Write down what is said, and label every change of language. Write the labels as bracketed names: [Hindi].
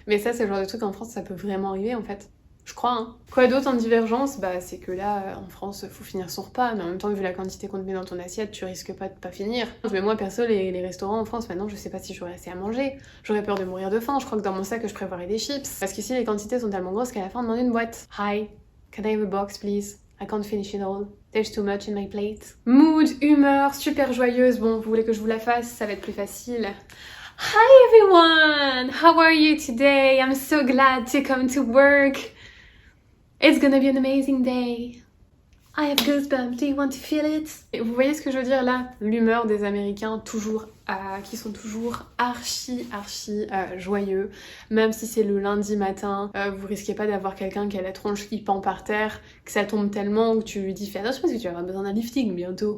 [French] Mais ça, c'est le genre de truc en France, ça peut vraiment arriver en fait. Je crois, hein. Quoi d'autre en divergence? Bah c'est que là, en France, faut finir son repas, mais en même temps, vu la quantité qu'on te met dans ton assiette, tu risques pas de pas finir. Mais moi, perso, les restaurants en France, maintenant, je sais pas si j'aurais assez à manger. J'aurais peur de mourir de faim, je crois que dans mon sac, je prévoirais des chips. Parce qu'ici, les quantités sont tellement grosses qu'à la fin, on demande une boîte. [English] Hi, can I have a box, please? I can't finish it all. There's too much in my plate. [French] Mood, humeur, super joyeuse. Bon, vous voulez que je vous la fasse? Ça va être plus facile. [English] Hi everyone! How are you today? I'm so glad to come to work. It's gonna be an amazing day. I have goosebumps, do you want to feel it? [French] Et vous voyez ce que je veux dire là? L'humeur des Américains, toujours qui sont toujours archi joyeux. Même si c'est le lundi matin, vous risquez pas d'avoir quelqu'un qui a la tronche qui pend par terre, que ça tombe tellement que tu lui dis fais attention parce que tu vas avoir besoin d'un lifting bientôt.